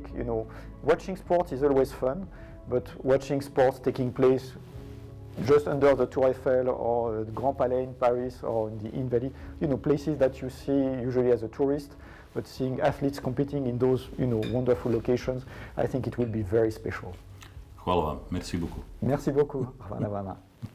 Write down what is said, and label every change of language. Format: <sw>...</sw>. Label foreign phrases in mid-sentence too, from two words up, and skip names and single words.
<en>Watching sports is always fun, but watching sports taking place just under the Tour Eiffel or the Grand Palais in Paris or in the Invalides, places that you see usually as a tourist, but seeing athletes competing in those, wonderful locations, I think it will be very special.</en> <sr>Hvala vam.</sr> <fr>Merci beaucoup. Merci beaucoup.</fr> <sr>Hvala vama.</sr>